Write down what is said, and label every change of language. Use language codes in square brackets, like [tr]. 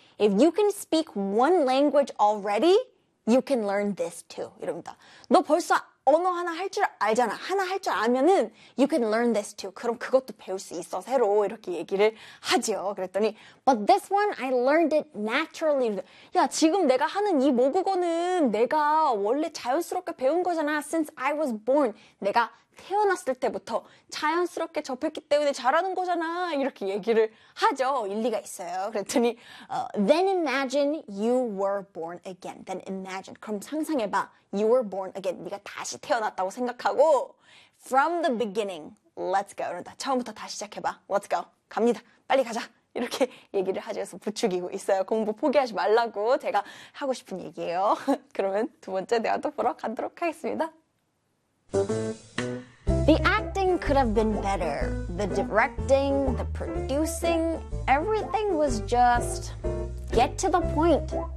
[en] If you can speak one language already, you can learn this too. [ko] 이럽니다. 너 벌써 언어 하나 할줄 알잖아. 하나 할줄 알면은 [en] you can learn this too. [ko] 그럼 그것도 배울 수 있어. 새로. 이렇게 얘기를 하죠. 그랬더니 [en] but this one I learned it naturally. [ko] 야, 지금 내가 하는 이 모국어는 내가 원래 자연스럽게 배운 거잖아. [en] Since I was born. [ko] 내가 태어났을 때부터 자연스럽게 접했기 때문에 잘하는 거잖아. 이렇게 얘기를 하죠. 일리가 있어요. 그랬더니 [en] then imagine you were born again. Then imagine. [ko] 그럼 상상해 봐. [en] You were born again. [ko] 네가 다시 태어났다고 생각하고 [en] from the beginning. Let's go. [ko] 이런다. 처음부터 다시 시작해 봐. [en] Let's go. [ko] 갑니다. 빨리 가자. 이렇게 얘기를 하죠. 그래서 부추기고 있어요. 공부 포기하지 말라고 제가 하고 싶은 얘기예요. 그러면 두 번째 대화도 보러 가도록 하겠습니다. [en] The acting could have been better. The directing, the producing, everything was just get to the point.